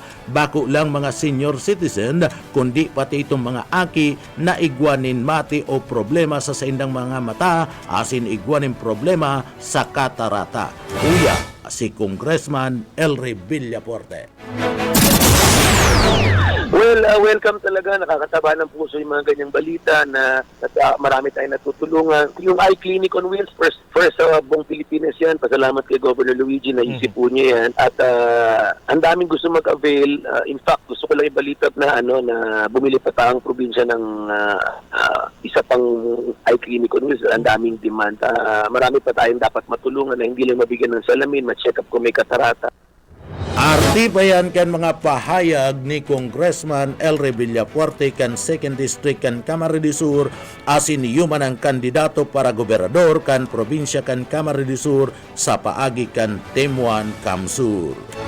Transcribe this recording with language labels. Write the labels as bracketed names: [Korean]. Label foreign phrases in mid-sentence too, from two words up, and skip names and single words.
[Bikol] Bako lang mga senior citizen, kundi pati itong mga aki na igwanin mati o problema sa indang mga mata, asin igwanin problema sa katarata. Kuya, si Congressman Elre Villafuerte. [English] Well, welcome talaga. [Filipino] Nakakataba ng puso yung mga ganyang balita na marami tayong natutulungan. Yung [English] eye clinic on wheels, [Filipino] first sa buong Pilipinas yan. Pasalamat kay Governor Luigi, naisip po niya yan. At ang daming gusto mag-avail. [English] In fact, [Filipino] gusto ko lang ibalita na bumili pa taong probinsya ng isa pang [English] eye clinic on wheels. [Filipino] Ang daming demand. Marami pa tayong dapat matulungan na hindi lang mabigyan ng salamin, ma-check up kung may katarata. [Bikol] Artibayan kan mga pahayag ni Congressman Elre Villafuerte kan 2nd District kan Camarines Sur asin yuman ang kandidato para gobernador kan probinsya kan Camarines Sur sa paagi kan Temuan Kamsur.